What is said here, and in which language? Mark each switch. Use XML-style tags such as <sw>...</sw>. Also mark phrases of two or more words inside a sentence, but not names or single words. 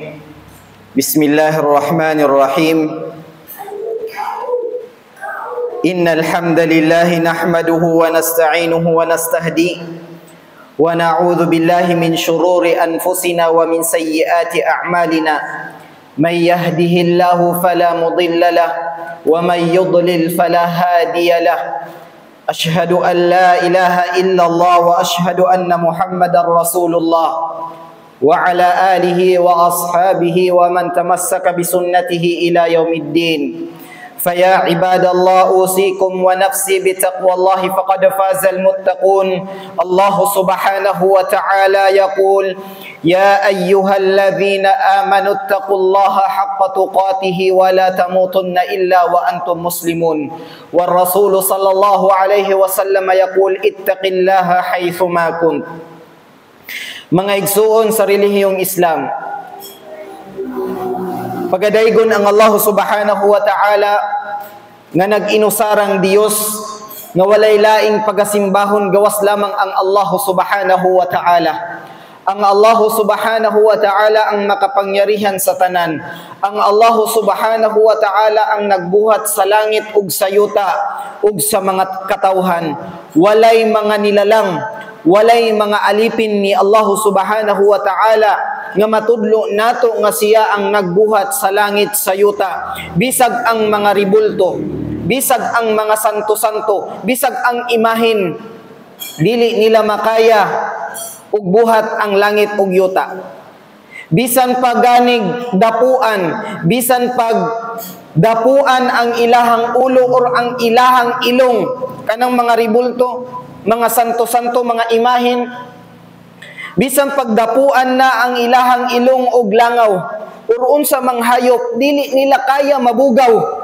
<ar>بسم الله الرحمن الرحيم. إن الحمد لله نحمده ونستعينه ونستهدي ونعوذ بالله من شرور أنفسنا ومن سيئات أعمالنا. من يهده الله فلا مضل له ومن يضلل فلا هادي له. أشهد أن لا إله إلا الله وأشهد أن محمدا رسول الله وعلى آله وأصحابه ومن تمسك بسنته إلى يوم الدين. فيا عباد الله أوصيكم ونفسي بتقوى الله فقد فاز المتقون. الله سبحانه وتعالى يقول يا أيها الذين آمنوا اتقوا الله حق تقاته ولا تموتن إلا وأنتم مسلمون. والرسول صلى الله عليه وسلم يقول اتق الله حيثما كنت.</ar> <ceb>Mga igsuon sa relihiyong Islam, pagadaygon ang Allah</ceb> <ar>سبحانه وتعالى</ar> <ceb>nga nag-inusarang Dios nga walay laing pagasimbahon gawas lamang ang Allah</ceb> <ar>سبحانه وتعالى.</ar> <ceb>Ang Allah</ceb> <ar>سبحانه وتعالى</ar> <ceb>ang makapangyarihan sa tanan. Ang Allah</ceb> <ar>سبحانه وتعالى</ar> <ceb>ang nagbuhat sa langit ug sa yuta ug sa mga katawhan. Walay mga nilalang, walay mga alipin ni Allah</ceb> <ar>سبحانه وتعالى</ar> <ceb>nga matudlo nato nga siya ang nagbuhat sa langit sa yuta. Bisag ang mga ribulto, bisag ang mga santo-santo, bisag ang imahin, dili nila makaya ug buhat ang langit ug yuta. Bisan paganig dapuan, bisan pag dapuan ang ilahang ulo or ang ilahang ilong, kanang mga ribulto, mga santo-santo, mga imahin, bisan pagdapuan na ang ilahang ilong og langaw or unsa mang hayop, dili nila kaya mabugaw.</ceb>